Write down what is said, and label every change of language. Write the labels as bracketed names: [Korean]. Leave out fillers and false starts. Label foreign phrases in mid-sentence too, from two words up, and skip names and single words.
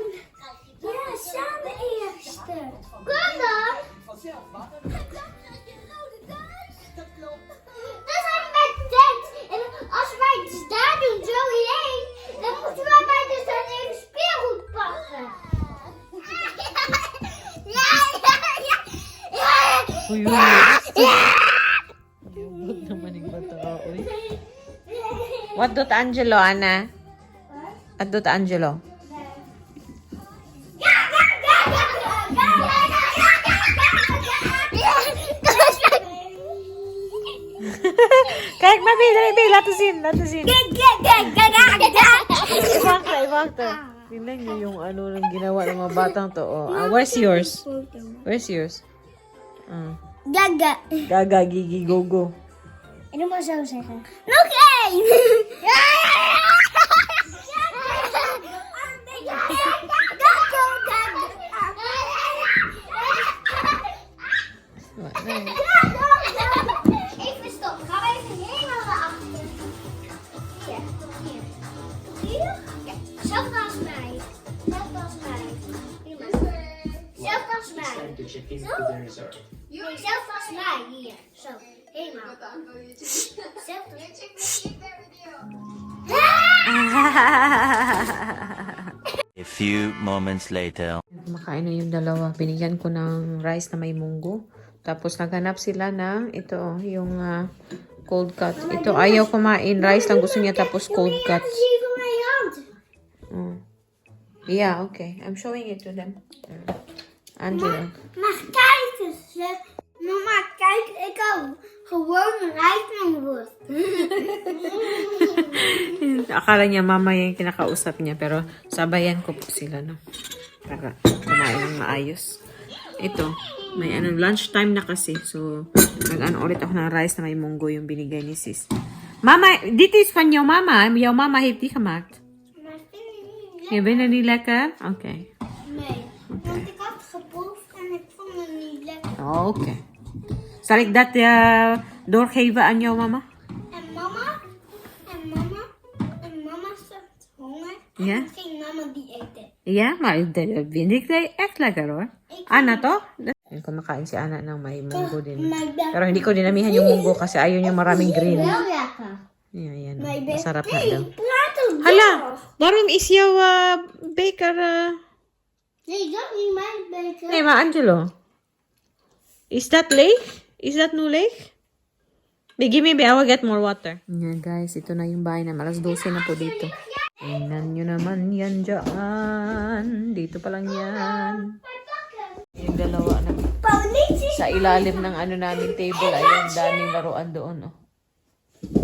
[Dutch] Ja, samen eerste. Kom dan. Dan zijn we bij de tent. En als wij het daar doen, zo hierheen, dan moeten wij bij de tent even speelgoed pakken. Ja, ja, ja. [Filipino] Uy, Huwag naman yung bata, uy. [English] What dot Angelo, Ana? What dot Angelo? [Dutch] Kijk maar weer, laten zien. [Filipino] Ibang. Tingnan niyo yung ano nang ginawa ng mga batang to. [English] Oh. Where's yours? Gaga. Gaga, gigi, go. [Dutch] En dan moet zo zeggen. Nog één! Even stop. Gaan we even helemaal naar achter. Hier. Hier? Ja. Zelfde als mij. Zelfde als mij. Zelfde als mij. Zo. Nee, zelfde als mij. Hier. Zo. Helemaal. Zelfde. [English] A few moments later. [Filipino] Kumakain na yung dalawa. Binigyan ko ng rice na may munggo. Tapos naghanap sila ng ito, yung cold cut. Ito, ayaw kumain. Rice lang gusto niya tapos cold cut. [English] Yeah, okay. I'm showing it to them. Angela. [Dutch] Maar kijk eens. Mama, kijk. Ik hou gewoon rijst met worst. [Filipino] Akala niya mama yung kinakausap niya. Pero sabayan ko po sila, no? Para kumain ng maayos. Ito, may lunchtime na kasi. So, nag-ano ulit ako ng rice na may munggo yung binigay ni sis. [Dutch] Mama, dit is van jouw mama. Jouw mama heeft die gemaakt. Je bent er niet lekker? Oké. Nee, want ik had geproefd en ik vond het niet lekker. Oh, oké. Zal ik dat doorgeven aan jouw mama? En mama staat honger. En Ja? dan ging mama die eten. Ja, maar dat vind ik echt lekker hoor. Anna, toch? [Filipino] Kumakain si Anna ng may munggo din. Pero hindi ko dinamihan yung munggo kasi ayaw niya maraming green. [Dutch] Wel lekker. [Filipino] Yan. Masarap na daw. [Dutch] Praat ook Hala, waarom is jouw beker... Nee, dat is niet mijn beker. Nee, maar Angelo. Is that leeg? Is that nu leeg? [English] Give me, I will get more water. [Filipino] Yan guys, ito na yung bahay na. Alas 12 na po dito. Tingnan nyo naman yan dyan. Dito pa lang yan. Yung dalawa na. Sa ilalim ng ano namin table. Ayun, daming laruan doon.